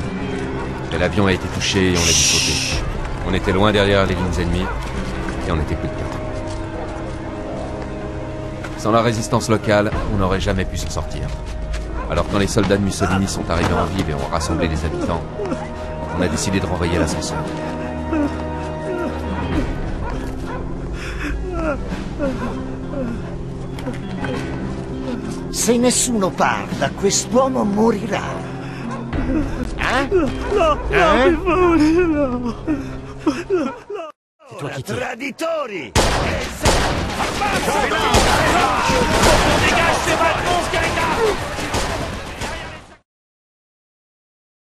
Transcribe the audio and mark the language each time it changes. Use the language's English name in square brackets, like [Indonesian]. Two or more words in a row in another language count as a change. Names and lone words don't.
[French] Mais l'avion a été touché et on a dû sauter. On était loin derrière les lignes ennemies et on était plus de 4. Sans la résistance locale, on n'aurait jamais pu s'en sortir. Alors quand les soldats de Mussolini sont arrivés en ville et ont rassemblé les habitants, on a décidé de renvoyer l'ascenseur. [Italian] Se nessuno parla, quest'uomo morirà. No, mi paura, no. [French] C'est toi qui tires. Traditori! Dégage, c'est vrai,